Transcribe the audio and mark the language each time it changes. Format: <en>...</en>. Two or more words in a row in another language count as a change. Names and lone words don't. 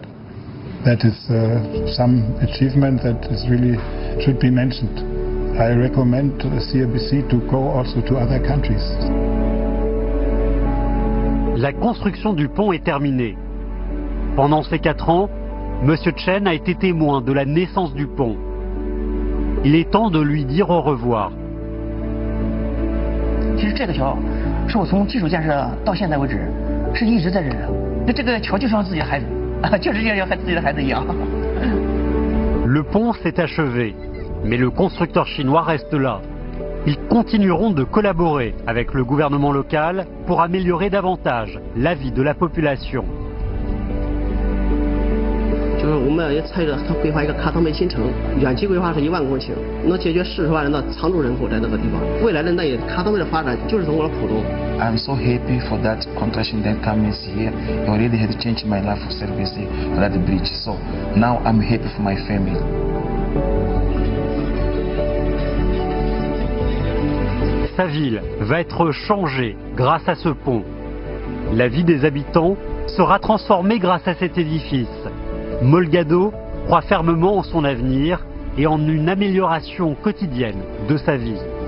<en>That is some achievement that is really should be mentioned. I recommend CRBC to go also to other countries.</en> <fr>La construction du pont est terminée. Pendant ces 4 ans, M. Chen a été témoin de la naissance du pont. Il est temps de lui dire au revoir.</fr> <zh>其实这个桥是我从基础建设到现在为止是一直在这儿。这个桥就像自己的孩子，就是像自己的孩子一样。</zh> <fr>Le pont s'est achevé, mais le constructeur chinois reste là. Ils continueront de collaborer avec le gouvernement local pour améliorer davantage la vie de la population.</fr> <zh>就是我们也参与了规划一个卡特梅新城，远期规划是1万公顷，能解决40万人的常住人口在那个地方。未来的那卡特梅的发展就是从我的浦东。</zh> <en>I'm so happy for that contraction that comes here. It already had changed my life for service for that bridge. So now I'm happy for my family.</en> <fr>Sa ville va être changée grâce à ce pont. La vie des habitants sera transformée grâce à cet édifice. Molgado croit fermement en son avenir et en une amélioration quotidienne de sa vie.</fr>